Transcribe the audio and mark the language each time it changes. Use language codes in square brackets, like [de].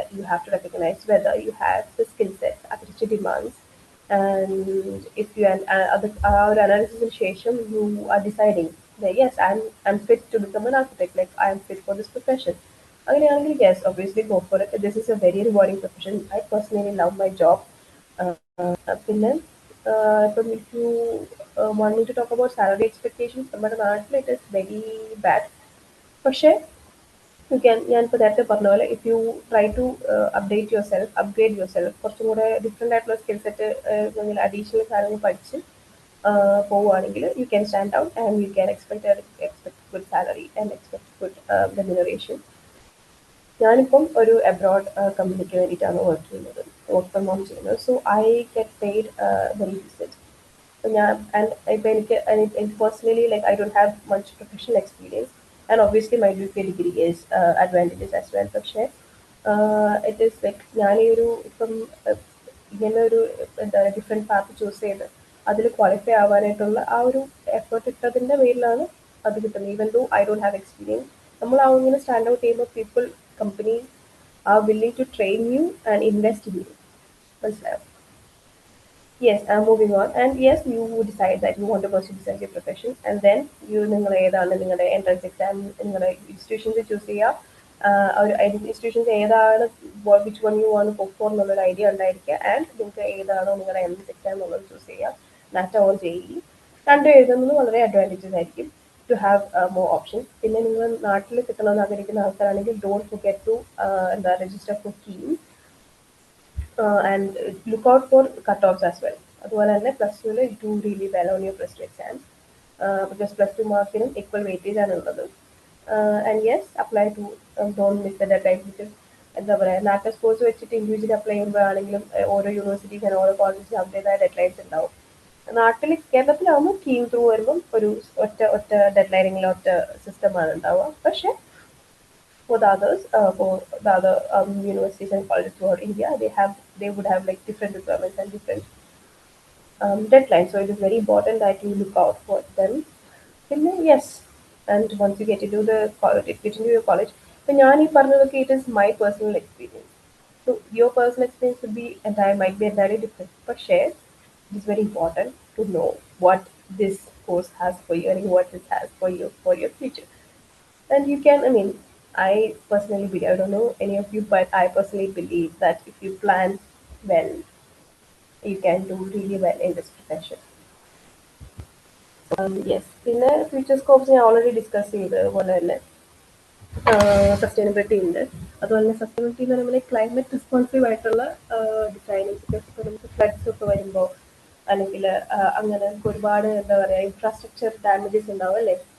[en] That you have to recognize whether you have the skill set architecture demands, and if you our analysis in Shesham, you are deciding that yes, I'm fit to become an architect. Like I am fit for this profession. Again, yes, obviously go for it. This is a very rewarding profession. I personally love my job. [ml] പിന്നെ ഇപ്പം [en] if you want me to talk about salary expectations, [ml] നമ്മുടെ നാട്ടിൽ [en] it is very bad. [ml] പക്ഷേ ഞാനിപ്പോൾ നേരത്തെ പറഞ്ഞ പോലെ [en] if you try to upgrade yourself, [ml] കുറച്ചും കൂടെ ഡിഫറെൻ്റ് ആയിട്ടുള്ള സ്കിൽ സെറ്റ് അഡീഷണൽ കാര്യങ്ങൾ പഠിച്ച് പോവുകയാണെങ്കിൽ [en] You can stand out and you can expect good salary and expect good remuneration. [ml] ഞാനിപ്പം ഒരു അബ്രോഡ് കമ്പനിക്ക് വേണ്ടിയിട്ടാണ് വർക്ക് ചെയ്യുന്നത്, വർക്ക് ഫ്രം ഹോം ചെയ്യുന്നത്. [en] So I get paid very decent. [ml] ഞാൻ ഇപ്പം എനിക്ക് personally [en] Like I don't have much professional experience and obviously my degree is advantages as well. [ml] പക്ഷേ ഇറ്റ് ഈസ് ലൈക്ക് ഞാൻ ഈ ഒരു ഇപ്പം ഇങ്ങനെ ഒരു എന്താ പറയുക ഡിഫറെൻറ്റ് പാത്ത് ചൂസ് ചെയ്ത് അതിൽ ക്വാളിഫൈ ആവാനായിട്ടുള്ള ആ ഒരു എഫേർട്ട് ഇട്ടതിൻ്റെ പേരിലാണ് അത് കിട്ടുന്നത്. [en] even though I don't have experience, [ml] നമ്മൾ ഇങ്ങനെ സ്റ്റാൻഡ് ഔട്ട് ചെയ്യുമ്പോൾ [en] companies are willing to train you and invest in you. Yes, I'm moving on. And yes, you decide that you want to pursue this as your profession, and then [ml] നിങ്ങൾ ഏതാണ് നിങ്ങളുടെ entrance exam നിങ്ങളുടെ institutions choose ചെയ്യുക. ഒരു institutions ഏതാണ് [en] which one you want to go for [ml] എന്നുള്ളൊരു idea ഉണ്ടായിരിക്കുക. And നിങ്ങൾക്ക് ഏതാണോ നിങ്ങളുടെ എൻട്രൻസ് എക്സാം എന്നുള്ളത് ചൂസ് ചെയ്യുക. നാറ്റ ഓർ JEE രണ്ടും എഴുതുന്നത് വളരെ അഡ്വാൻറ്റേജസ് ആയിരിക്കും [en] to have more options. [ml] പിന്നെ നിങ്ങൾ നാട്ടിൽ കിട്ടണമെന്ന് ആഗ്രഹിക്കുന്ന ആൾക്കാരാണെങ്കിൽ [en] Don't forget to register for KEAM and look out for cut offs as well. [ml] അതുപോലെ തന്നെ [en] +2 do really well on your +2 exams because +2 മാർക്കിനും equal weightage ആണ് ഉള്ളത്. And yes apply to don't miss the deadline. Because [ml] എന്താ പറയുക നാറ്റ scores വെച്ചിട്ട് individually apply ചെയ്യുമ്പോഴാണെങ്കിലും ഓരോ universities ഓരോ കോളേജസിനും അവരുടേതായ ഡെഡ്ലൈൻസ് ഉണ്ടാവും. നാട്ടിൽ കേരളത്തിലാവുമ്പോൾ കീം ത്രൂ വരുമ്പം ഒരു ഒറ്റ ഡെഡ്ലൈനിങ്ങിൽ ഒറ്റ സിസ്റ്റമാണ് ഉണ്ടാവുക. [en] പക്ഷേ for the others, for the other universities and colleges throughout India, they would have like different requirements and different deadlines. So it is very important that you look out for them. Yes, and once you get into the college, get into your college, then [ml] ഞാൻ ഈ പറഞ്ഞതൊക്കെ [en] it is my personal experience. So your personal experience would be might be entirely different, but share. It is very important to know what this course has for you and what this has for your future. And you can, I mean, I personally believe, I don't know any of you, but I personally believe that if you plan well, you can do really well in this profession. [ml] Yes, പിന്നെ future scopes ഞാൻ already discuss ചെയ്ത് പോലെ തന്നെ sustainability ഉണ്ട്. അതുപോലെ തന്നെ sustainability എന്ന് പറയുമ്പോൾ ക്ലൈമറ്റ് റെസ്പോൺസീവ് ആയിട്ടുള്ള ഡിസൈനിങ്. ഇപ്പോൾ നമുക്ക് ഫ്ലഡ്സ് ഒക്കെ വരുമ്പോൾ അല്ലെങ്കിൽ അങ്ങനെ ഒരുപാട് എന്താ പറയുക ഇൻഫ്രാസ്ട്രക്ചർ ഡാമേജസ് ഉണ്ടാവും അല്ലേ.